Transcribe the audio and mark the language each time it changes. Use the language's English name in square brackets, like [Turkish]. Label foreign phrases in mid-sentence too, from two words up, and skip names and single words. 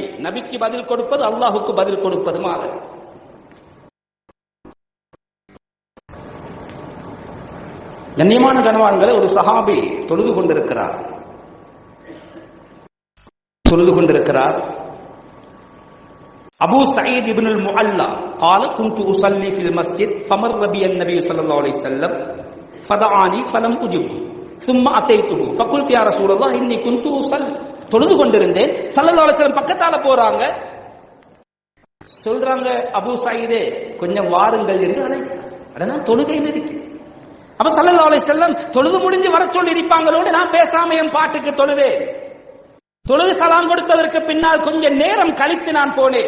[Tamil] நபிக்கு பதில் கொடுப்பது அல்லாஹ்வுக்கு பதில் கொடுப்பது மாதிரி. கண்ணியமான கனவான்களை, ஒரு சஹாபி தொழுது கொண்டிருக்கிறார். [Arabic] அபூ சயீத் இப்னு அல்-முஅல்லா قال كنت اصلي في المسجد فمر بي النبي صلى الله عليه وسلم فدعاني فلم اجب ثم اتيته فقلت يا رسول الله اني كنت اصلي. [Tamil] தொழுது கொண்டிருந்தேன், [Arabic] صلى الله عليه وسلم [Tamil] பக்கத்தால போறாங்க, சொல்றாங்க, அபூ சயீதே கொஞ்சம் வாருங்கள் என்று அழைத்தார். அதான் தொழுகையில் இருக்கிறேன். அப்ப [Arabic] صلى الله عليه وسلم [Tamil] தொழுது முடிஞ்சு வர சொல்லி இருப்பாங்களோடு நான் பேசாம என் பாட்டுக்கு தொழுதேன். தொழுது சலாம் கொடுத்ததற்கு பின்னால் கொஞ்ச நேரம் கழித்து நான் போனேன்.